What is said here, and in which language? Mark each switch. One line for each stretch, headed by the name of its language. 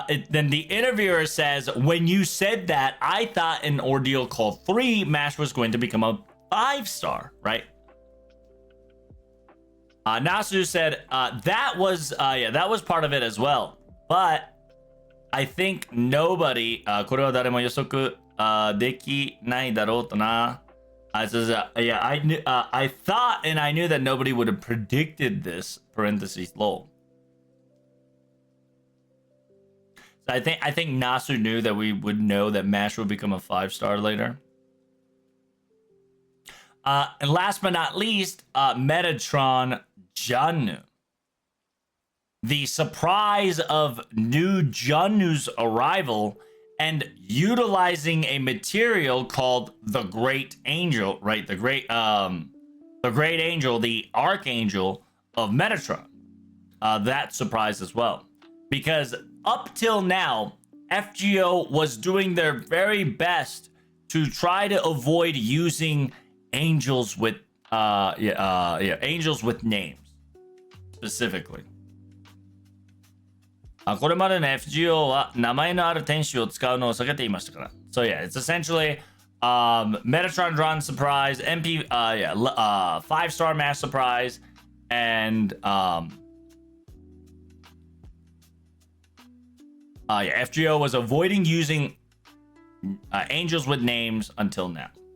English: Then the interviewer says, when you said that, I thought in Ordeal Call 3, MASH was going to become a 5-star, right? Nasu said, that was part of it as well. But I think nobody,
Japanese: これは誰も予測できないだろうとな.
English: Says, I thought and I knew that nobody would have predicted this, parentheses, lol. I think Nasu knew that we would know that MASH would become a 5-star later. And last but not least, Metatron Jannu. The surprise of new Jannu's arrival and utilizing a material called the Great Angel, right? The Great Angel, the Archangel of Metatron. That surprised as well. Because up till now, FGO was doing their very best to try to avoid using angels with angels with names specifically.
Japanese: これまでの FGO は名前のある天使を使うのを避けていましたから。
English: So yeah, it's essentially Metatron Drawn Surprise, 5-star Mass Surprise, and FGO was avoiding using angels with names until now.